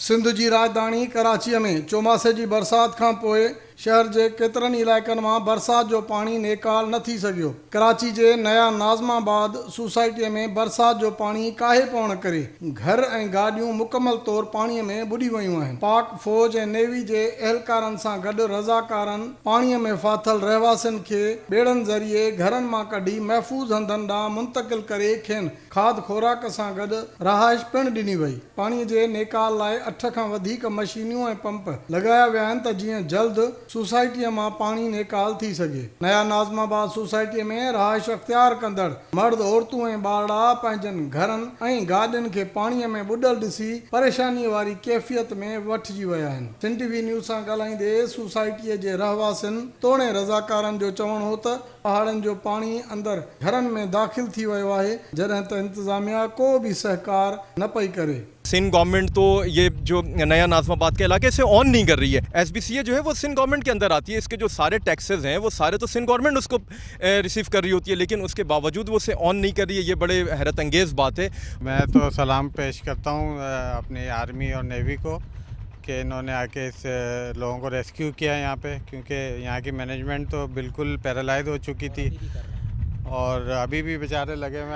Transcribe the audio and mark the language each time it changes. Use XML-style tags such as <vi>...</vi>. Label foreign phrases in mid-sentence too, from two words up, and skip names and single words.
<sd>सिंध जी राजधानी कराची में चौमासे जी बरसात खां पोइ शहर के केतरनि इलाइक़नि मां बरसात जो पानी नेकाल न थी सघियो। कराची के नया नाज़माबाद सोसाइटी में बरसात जो पानी काहे पवण करे घर ऐं गाॾियूं मुकमल तौर पानी में बुॾी वयूं आहिनि। पाक फौज ऐं नेवी के एहलकारनि सां गॾु रज़ाकारनि पानी में फाथल रहवासियुनि खे ॿेड़नि ज़रिए घरनि मां कढी महफ़ूज़ हंधनि ॾांहुं मुंतक़िल करे खेनि खाद खोराक सां गॾु रहाइश पिणु ॾिनी वई। पानी के नेकाल लाइ 8 खां वधीक मशीनियूं ऐं पंप लॻाया विया आहिनि त जीअं जल्द सोसाइटी में पानी नेकाल थी सके। नया नाज़माबाद सोसाइटी में रहाइश अख्तियार कंदड़ मर्द औरतूं ऐं ॿारड़ा पंहिंजनि घरनि ऐं गाॾियुनि खे पाणीअ में ॿुॾल ॾिसी परेशानी वारी कैफ़ियत में वठिजी विया आहिनि। सिंध टीवी न्यूज़ सां ॻाल्हाईंदे सोसाइटीअ जे रहवासियुनि तोड़े रज़ाकारनि जो चवणु हो त पहाड़नि जो पानी अंदर घरनि में दाख़िल थी वियो आहे, जॾहिं त इंतज़ामिया को भी सहकार न पई करे।</sd> <ur>سندھ گورنمنٹ تو یہ جو نیا ناظم آباد کے علاقے سے اون نہیں کر رہی ہے. ایس بی سی اے جو ہے وہ سندھ گورنمنٹ کے اندر آتی ہے۔ اس کے جو سارے ٹیکسز ہیں وہ سارے تو سندھ گورنمنٹ اس کو ریسیو کر رہی ہوتی ہے، لیکن اس کے باوجود وہ اسے اون نہیں کر رہی ہے. یہ بڑے حیرت انگیز بات ہے. میں تو سلام پیش کرتا ہوں اپنی آرمی اور نیوی کو کہ انہوں نے آکے اس لوگوں کو ریسکیو کیا یہاں پے، کیونکہ یہاں کی مینجمنٹ تو بالکل پیرالائز ہو چکی تھی اور ابھی بھی بیچارے لگے ہوئے.</ur>